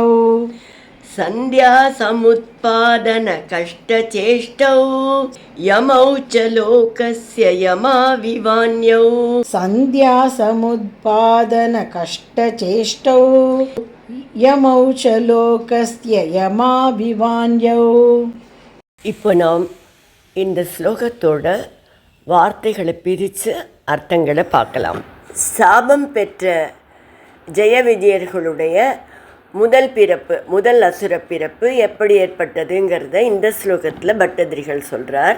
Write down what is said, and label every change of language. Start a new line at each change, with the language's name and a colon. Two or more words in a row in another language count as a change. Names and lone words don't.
Sanskrit: संध्या समुत्पादन कष्टचेष्टौ यमौ च लोकस्य यमाविवान्यौ संध्या समुत्पादन कष्टचेष्टौ यमौ च लोकस्य यमाभिवान्यौ.
Tamil: இப்போ நாம் இந்த ஸ்லோகத்தோட வார்த்தைகளை பிரித்து அர்த்தங்களை பார்க்கலாம். சாபம் பெற்ற ஜெய விஜயர்களுடைய முதல் அசுர பிறப்பு எப்படி ஏற்பட்டதுங்கிறத இந்த ஸ்லோகத்தில் பட்டதிரிகள் சொல்கிறார்.